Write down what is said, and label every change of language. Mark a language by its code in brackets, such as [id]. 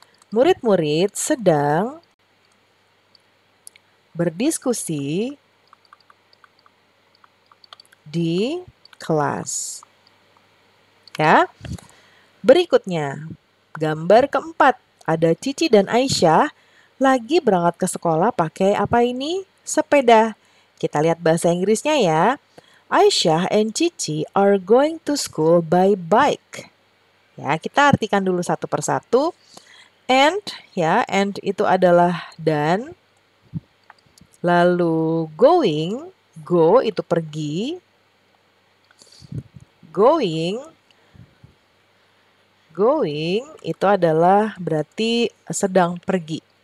[id] Murid-murid sedang berdiskusi di kelas. Ya. Berikutnya, gambar keempat. Ada Cici dan Aisyah lagi berangkat ke sekolah pakai apa ini? Sepeda. Kita lihat bahasa Inggrisnya ya. [en] Aisyah and Cici are going to school by bike. [id] Ya, kita artikan dulu satu persatu. And, ya, and itu adalah dan. Lalu going, go itu pergi. Going itu adalah berarti sedang pergi.